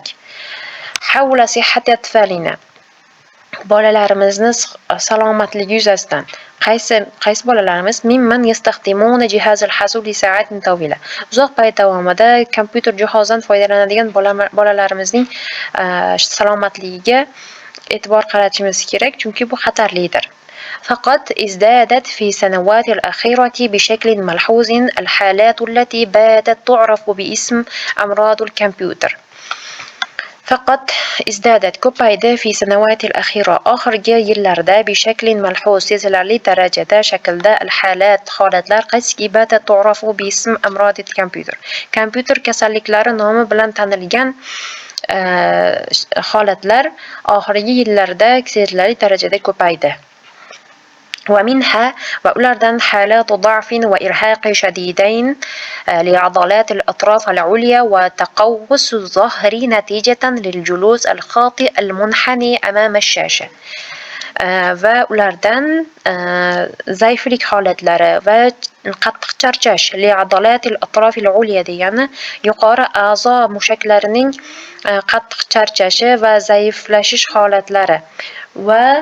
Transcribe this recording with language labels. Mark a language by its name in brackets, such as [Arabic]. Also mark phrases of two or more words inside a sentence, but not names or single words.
[Arabic] حول صحة أطفالنا. [Uzbek] Bolalarimizni salomatligi yuzasidan qaysi bolalarimiz [Arabic] ممن يستخدمون جهاز الحاسوب لساعة طويلة. [Uzbek] Uzoq payt davomida kompyuter jihozidan foydalanadigan bolalarimizning salomatligiga e'tibor qaratishimiz kerak, chunki bu xatarlidir. [Arabic] فقط ازدادت في السنوات الأخيرة بشكل ملحوظ الحالات التي باتت تعرف باسم أمراض الكمبيوتر. فقط ازدادت ko'paydi في السنوات الأخيرة [Uzbek] oxirgi yillarda [Arabic] بشكل ملحوظ [Uzbek] sezilarli darajada shaklda holatlar qaysiki [Arabic] باتت تعرف باسم أمراض الكمبيوتر. [Uzbek] Kompyuter kasalliklari nomi bilan tanilgan holatlar oxirgi yillarda sezilarli darajada ko'paydi. [Arabic] ومنها وأولاردن حالات ضعف وإرهاق شديدين لعضلات الأطراف العليا وتقوس الظهر نتيجة للجلوس الخاطئ المنحني أمام الشاشة. [Uzbek] va ulardan zaiflik holatlari va qattiq charchash [Arabic] لعضلات الأطراف العليا [Uzbek] degani yuqori a'zo mushaklarining qattiq charchashi va zaiflashish holatlari va